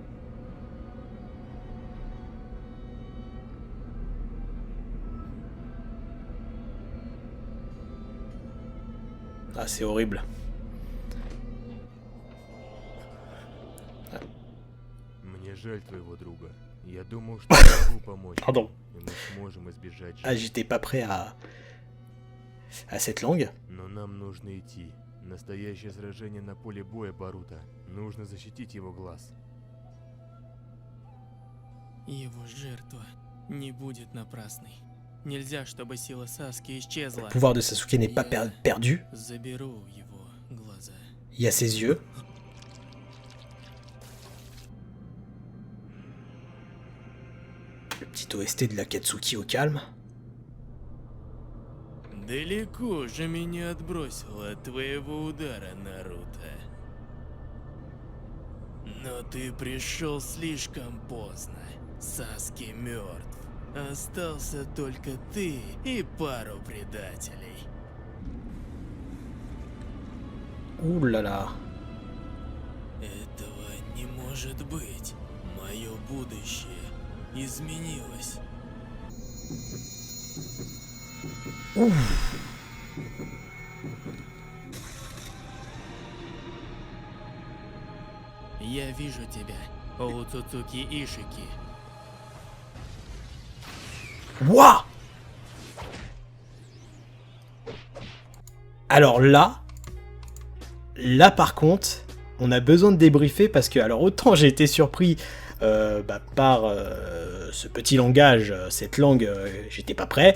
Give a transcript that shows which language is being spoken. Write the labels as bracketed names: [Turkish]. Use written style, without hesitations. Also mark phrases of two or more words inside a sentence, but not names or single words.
[French] Ah, c'est horrible. Pardon. Ah, j'étais pas prêt à cette langue. [Russian] Настоящее сражение на поле боя, Боруто. Нужно защитить его глаз. Его жертва не будет напрасной. Нельзя, чтобы сила Саски исчезла. [French] Le pouvoir de Sasuke n'est pas perdu. [Russian] Заберу его глаза. [French] Il y a ses yeux. Le petit OST de l'Akatsuki au calme. [Russian] Далеко же меня отбросило от твоего удара, Наруто. Но ты пришел слишком поздно. Саски мертв. Остался только ты и пару предателей. [French] Ouh là là. [Russian] Этого не может быть. Мое будущее изменилось. Я вижу тебя, Оуцуцуки Ишики. [French] Wouah! Alors là par contre, on a besoin de débriefer parce que, alors autant j'ai été surpris par ce petit langage, cette langue, j'étais pas prêt.